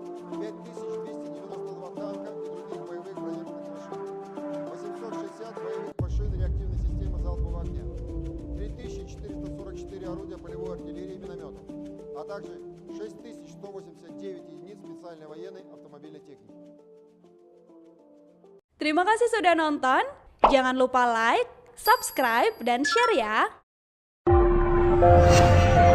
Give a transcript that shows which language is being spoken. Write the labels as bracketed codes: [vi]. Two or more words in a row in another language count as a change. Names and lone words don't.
[ru] 5292 танка и других боевых бронированных машин, 860 боевых машин реактивной системы залпового огня, 3444 орудия полевой артиллерии и минометов, а также 6189 единиц специальной военной автомобильной техники. [id] Terima kasih sudah nonton. Jangan lupa [en] like, subscribe, [id] dan share ya.